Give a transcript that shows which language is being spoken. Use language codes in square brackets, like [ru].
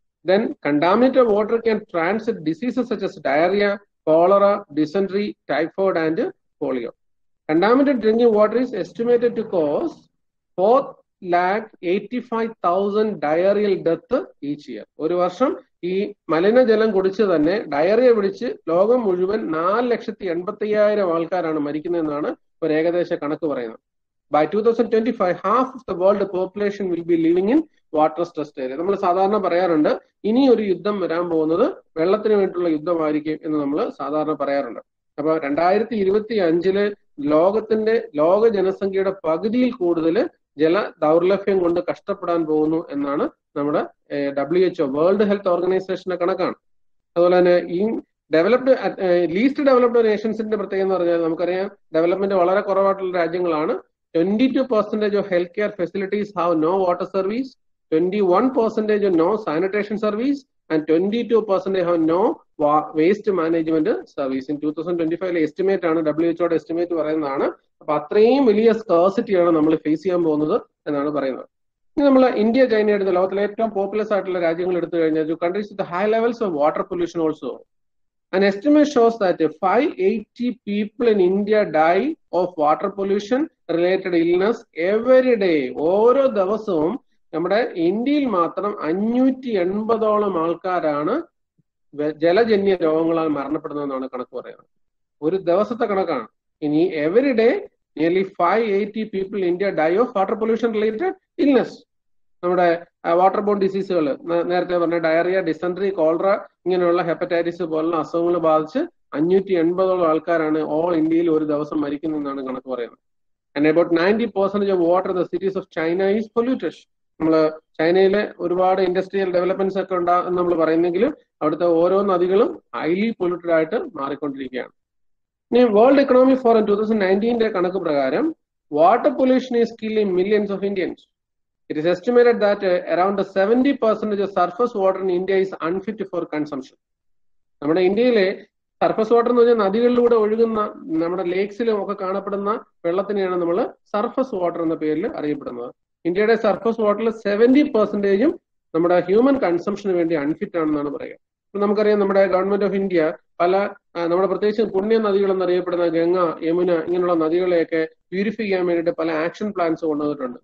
[en] Then contaminated water can transmit diseases such as diarrhea, cholera, dysentery, typhoid and polio. Contaminated drinking water is estimated to cause 4,85,000 diarrheal death each year. [ml] ഒരു വർഷം ഈ മലിനജലം കുടിച്ച് തന്നെ diarrhoea പിടിച്ച് ലോകം മുഴുവൻ 4,85,000 ആൾക്കാരാണ് മരിക്കുന്നതെന്നാണ് ഒരു ഏകദേശ കണക്ക് പറയുന്നത്. [en] By 2025, half of the world population will be living in water stressed area. [ml] നമ്മൾ സാധാരണ പറയാറുണ്ട് ഇനി ഒരു യുദ്ധം വരാൻ പോകുന്നത് വെള്ളത്തിന് വേണ്ടിയിട്ടുള്ള യുദ്ധമായിരിക്കും എന്ന് നമ്മൾ സാധാരണ പറയാറുണ്ട്. അപ്പൊ 2025 ലോക ജനസംഖ്യയുടെ പകുതിയിൽ കൂടുതൽ ജല ദൗർലഭ്യം കൊണ്ട് കഷ്ടപ്പെടാൻ പോകുന്നു എന്നാണ് നമ്മുടെ WHO വേൾഡ് ഹെൽത്ത് ഓർഗനൈസേഷന്റെ കണക്കാണ്. അതുപോലെ തന്നെ ഈ ലീസ്റ്റ് ഡെവലപ്ഡ് നേഷൻസിന്റെ പ്രത്യേകത എന്ന് പറഞ്ഞാൽ നമുക്കറിയാം ഡെവലപ്മെന്റ് വളരെ കുറവായിട്ടുള്ള രാജ്യങ്ങളാണ്. [en] 22% of healthcare facilities have no water service, 21% no sanitation service, and 22% have no waste management service. In 2025 estimate [ml] ആണ് WHO എസ്റ്റിമേറ്റ് പറയുന്നതാണ്. അപ്പൊ അത്രയും വലിയ സ്കാർസിറ്റിയാണ് നമ്മൾ ഫേസ് ചെയ്യാൻ പോകുന്നത് എന്നാണ് പറയുന്നത്. ഇനി നമ്മൾ ഇന്ത്യ, ചൈന എടുത്ത ലോകത്തിലെ ഏറ്റവും പോപ്പുലസ് ആയിട്ടുള്ള രാജ്യങ്ങൾ എടുത്തു കഴിഞ്ഞാൽ [en] countries with high levels of water pollution also. An estimate shows that 580 people in India die of water pollution related illness every day. [ml] ഓരോ ദിവസവും നമ്മുടെ ഇന്ത്യയിൽ മാത്രം 580 ആൾക്കാരാണ് ജലജന്യ രോഗങ്ങളാൽ മരണപ്പെടുന്നതെന്നാണ് കണക്ക് പറയുന്നത്. ഒരു ദിവസത്തെ കണക്കാണ്. [en] ഇനി every day nearly 580 people in India die of water pollution related illness. [ml] നമ്മുടെ വാട്ടർ ബോൺ ഡിസീസുകൾ നേരത്തെ പറഞ്ഞ ഡയറിയ, ഡിസെൻട്രി, കോളറ ഇങ്ങനെയുള്ള ഹെപ്പറ്റൈറ്റിസ് പോലുള്ള അസുഖങ്ങൾ ബാധിച്ച് 580 ആൾക്കാരാണ് ഓൾ ഇന്ത്യയിൽ ഒരു ദിവസം മരിക്കുന്നതെന്നാണ് കണക്ക് പറയുന്നത്. [en] And about 90% of water in the cities of China is polluted. [ml] നമ്മൾ ചൈനയിലെ ഒരുപാട് ഇൻഡസ്ട്രിയൽ ഡെവലപ്മെന്റ്സ് ഒക്കെ ഉണ്ടാകും നമ്മൾ പറയുന്നെങ്കിലും അവിടുത്തെ ഓരോ നദികളും ഹൈലി പൊല്യൂട്ടഡ് ആയിട്ട് മാറിക്കൊണ്ടിരിക്കുകയാണ്. [en] ഇനി world economic forum 2019 [ml] കണക്ക് പ്രകാരം [en] Water pollution is killing millions of Indians. It is estimated that around 70% of surface water in India is unfit for consumption. [ml] നമ്മുടെ ഇന്ത്യയിലെ സർഫസ് വാട്ടർ എന്ന് പറഞ്ഞാൽ നദികളിലൂടെ ഒഴുകുന്ന നമ്മുടെ ലേക്സിലും ഒക്കെ കാണപ്പെടുന്ന വെള്ളത്തിനെയാണ് നമ്മൾ സർഫസ് വാട്ടർ എന്ന പേരിൽ അറിയപ്പെടുന്നത്. ഇന്ത്യയുടെ സർഫസ് വാട്ടറിൽ 70% നമ്മുടെ ഹ്യൂമൻ കൺസംഷന് വേണ്ടി അൺഫിറ്റ് ആണെന്നാണ് പറയുക. നമുക്കറിയാം നമ്മുടെ ഗവൺമെന്റ് ഓഫ് ഇന്ത്യ പല നമ്മുടെ പ്രത്യേകിച്ച് പുണ്യ നദികൾ എന്നറിയപ്പെടുന്ന ഗംഗ, യമുന ഇങ്ങനെയുള്ള നദികളെയൊക്കെ പ്യൂരിഫൈ ചെയ്യാൻ വേണ്ടിയിട്ട് പല ആക്ഷൻ പ്ലാൻസ് കൊണ്ടുവന്നിട്ടുണ്ട്.